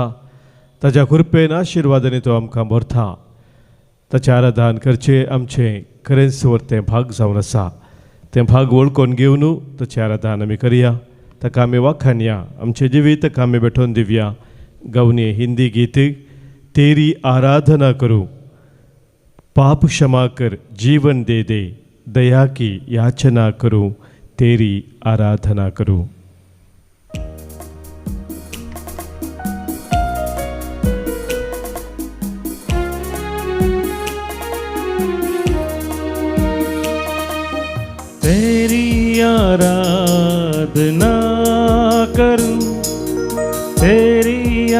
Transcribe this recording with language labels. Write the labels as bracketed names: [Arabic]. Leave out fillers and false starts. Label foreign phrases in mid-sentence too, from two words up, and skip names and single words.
[Konkani] ताच्या कृपेन आशिर्वादांनी तो आमकां भरता. ताचें आराधन करचें आमचें खरें सुवर्तें भाग जावन आसा. तें भाग वळखून घेवन ताचें आराधन आमी करया. ताका आमी वाखाणया. आमचें जिवीत ताका आमी भेटोवन दिवया. गावनी हिंदी गीत [Hindi] तेरी आराधना करूं. पाप क्षमा कर जीवन दे दे, दया की याचना करूं, तेरी आराधना करूं. तेरी आराधना करूं, तेरी